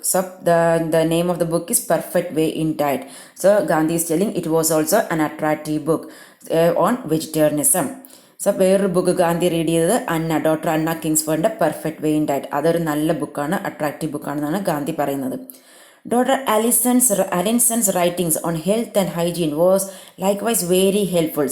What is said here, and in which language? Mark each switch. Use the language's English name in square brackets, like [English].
[English] So the name of the book is Perfect Way in Diet. So Gandhi is telling it was also an attractive book on vegetarianism. [Malayalam] So വേറൊരു book Gandhi read ചെയ്തത് doctor Anna കിങ്സ്ഫോർഡിൻ്റെ perfect way in diet. അതൊരു നല്ല ബുക്കാണ്, attractive ബുക്കാണെന്നാണ് Gandhi പറയുന്നത്. [English] Dr. Allison's writings on health and hygiene was likewise very helpful.